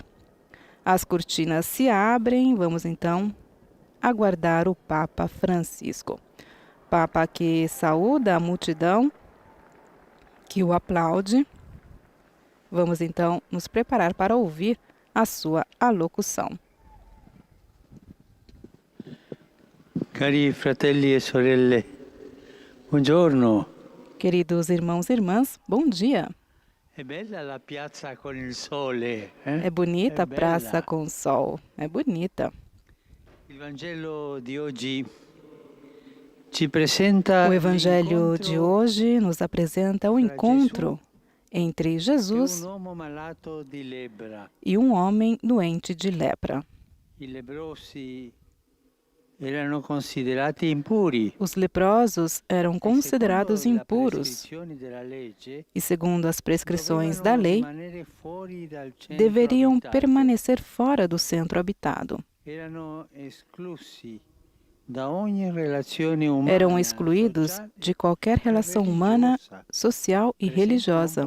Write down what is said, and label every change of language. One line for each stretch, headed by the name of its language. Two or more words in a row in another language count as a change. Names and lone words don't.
Portuguese: As cortinas se abrem, vamos então aguardar o Papa Francisco. Papa que saúda a multidão, que o aplaude. Vamos então nos preparar para ouvir a sua alocução.
Italian: Cari fratelli e sorelle, buongiorno.
Portuguese: Queridos irmãos e irmãs, bom dia.
Italian: È bella la piazza con il sole,
Portuguese: É bonita a praça com o sol, é bonita.
Italian: Il Vangelo di oggi ci presenta
Portuguese: O Evangelho de hoje nos apresenta o encontro entre Jesus
Italian: un uomo malato di lebbra.
Portuguese: e um homem doente de lepra.
Italian: I lebbrosi erano considerati impuri.
Portuguese: Os leprosos eram considerados impuros e, segundo as prescrições da lei, deveriam permanecer fora do centro habitado. Eram excluídos de qualquer relação humana, social e religiosa.